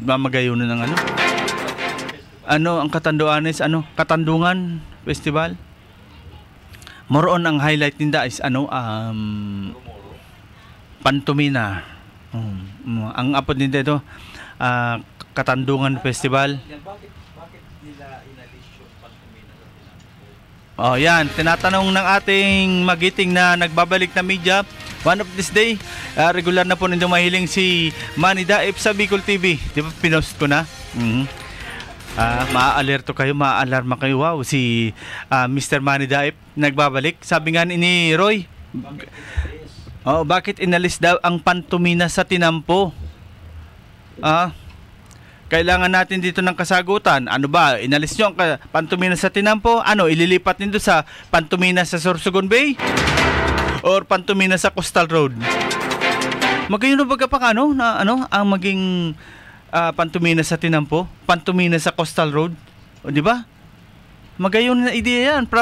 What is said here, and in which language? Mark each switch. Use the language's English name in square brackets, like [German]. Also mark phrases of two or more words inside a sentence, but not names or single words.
[Bikol] Mamagayon ng ang Katanduanes, Katandungan Festival. Moroon ang highlight ninda is Pantomina. Ang apod ninda ito Katandungan Festival. Yan. [Filipino] Tinatanong ng ating magiting na nagbabalik na media. [English] One of this day, [Bikol] regular na po nindong mahiling si Manny Daip sa Bicol TV. [Filipino] Di ba pinost ko na? Maa-alerto kayo, maa-alarma kayo. Wow, si Mr. Manny Daip nagbabalik. Sabi nga ni Roy, bakit inalis daw ang pantomina sa Tinampo? Kailangan natin dito ng kasagutan. Ano ba? Inalis nyo ang pantomina sa Tinampo? Ililipat nito sa pantomina sa Sorsogon Bay? Or pantomina sa Coastal Road? [Bikol] Magayon na baga pa ang maging pantomina sa Tinampo? [Filipino] Pantomina sa Coastal Road? O di ba? Magayon na ideya yan.